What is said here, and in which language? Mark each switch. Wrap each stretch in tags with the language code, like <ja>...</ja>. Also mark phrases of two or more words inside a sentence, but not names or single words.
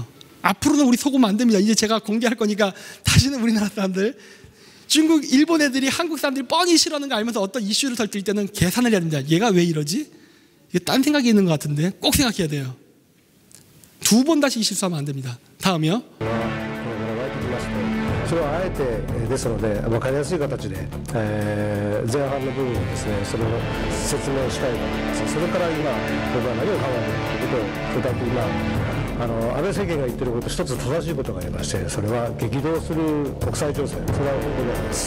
<ko>앞으로는 우리 속으면 안 됩니다. 이제 제가 공개할 거니까 다시는 우리나라 사람들 중국, 일본 애들이 한국 사람들이 뻔히 싫어하는 거 알면서 어떤 이슈를 터뜨릴 때는 계산을 해야 됩니다. 얘가 왜 이러지? 이게 딴 생각이 있는 것 같은데 꼭 생각해야 돼요. 두 번 다시 실수하면 안 됩니다. 다음이요.</ko> <ja>それはあえてですので分かりやすい形で、前半の部分をですねそれを説明したいと思います。それから今僕は何を考えているかということを2つ安倍政権が言っていること一つ正しいことがありまして、それは激動する国際情勢、それは本当にあります。</ja>